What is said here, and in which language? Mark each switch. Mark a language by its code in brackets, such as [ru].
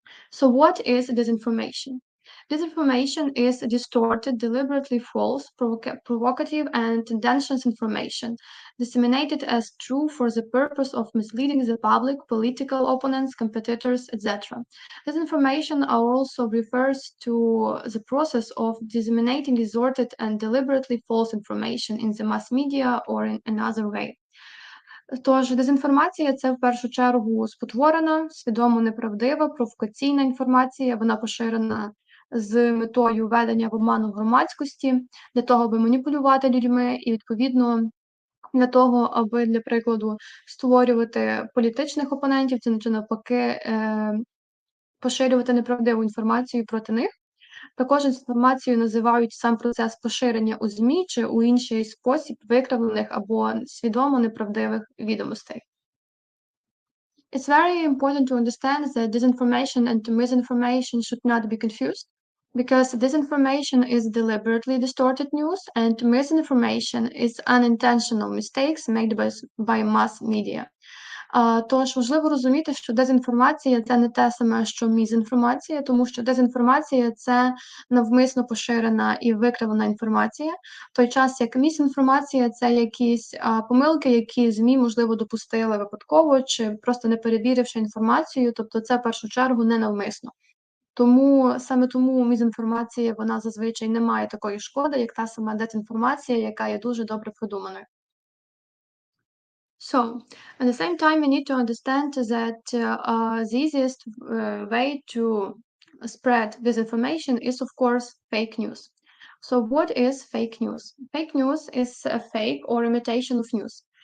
[en] So what is disinformation? Disinformation is distorted, deliberately false, provocative, and tendencious information, disseminated as true for the purpose of misleading the public, political opponents, competitors, etc. This information also refers to the process of disseminating distorted and deliberately false information in the mass media or in another way. [uk] Тож дезінформація це в першу чергу спотворена, свідомо неправдива, провокаційна інформація. Вона поширена з метою введення в оману громадськості, для того, аби маніпулювати людьми, і відповідно для того, аби, для прикладу, створювати політичних опонентів, це чи навпаки поширювати неправдиву інформацію проти них. Також інформацією називають сам процес поширення у ЗМІ чи у інший спосіб викривлених або свідомо неправдивих відомостей. [en] It's very important to understand that disinformation and misinformation should not be confused, because disinformation is deliberately distorted news and misinformation is unintentional mistakes made by mass media. [uk] Тож важливо розуміти, що дезінформація – це не те саме, що мізінформація, тому що дезінформація – це навмисно поширена і викривлена інформація, в той час як мізінформація – це якісь помилки, які ЗМІ, можливо, допустили випадково чи просто не перевіривши інформацію, тобто це в першу чергу не навмисно. Саме тому мізінформація, вона зазвичай не має такої шкоди, як та сама дезінформація, яка є дуже добре продуманою. [en] So, at the same time, we need to understand that the easiest way to spread disinformation is, of course, fake news. So, what is fake news? Fake news is a fake or imitation of news.